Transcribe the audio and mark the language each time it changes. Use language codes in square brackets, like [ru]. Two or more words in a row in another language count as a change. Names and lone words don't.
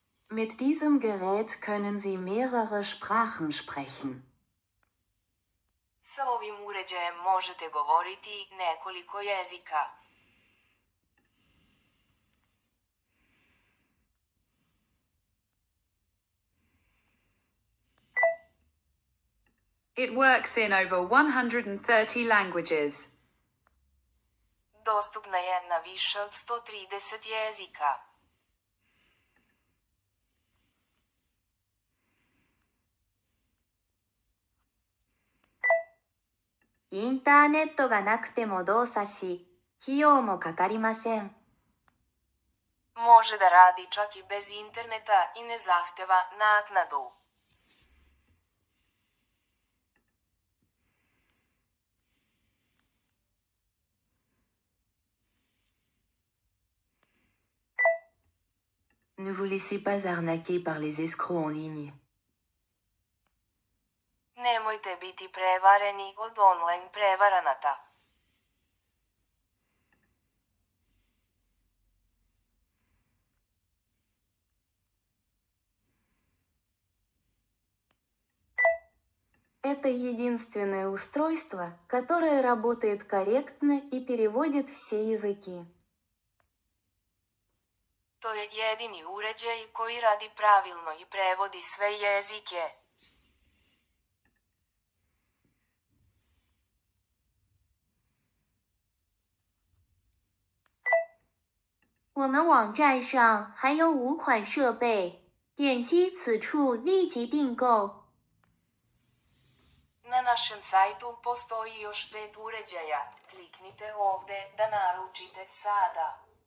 [de] Mit diesem Gerät können Sie mehrere Sprachen sprechen. [sr] Sa ovim uređajem možete govoriti nekoliko jezika. [en] It works in over 130 languages. [sr] Dostupna je na više od 130 jezika. [ja] インターネットがなくても動作し、費用もかかりません。 [sr] Može da radi čak i bez interneta i ne zahteva naknadu. [fr] Ne vous laissez pas arnaquer par les escrocs en ligne. [sr] Nemojte biti prevareni od online prevaranata. [ru] Это единственное устройство, которое работает корректно и переводит все языки. [sr] To je jedini uređaj koji radi pravilno i prevodi sve jezike. [zh] 我们网站上还有5款设备，点击此处立即订购。 [sr] Na našem sajtu postoji još 5 uređaja. Kliknite ovde da naručite sada.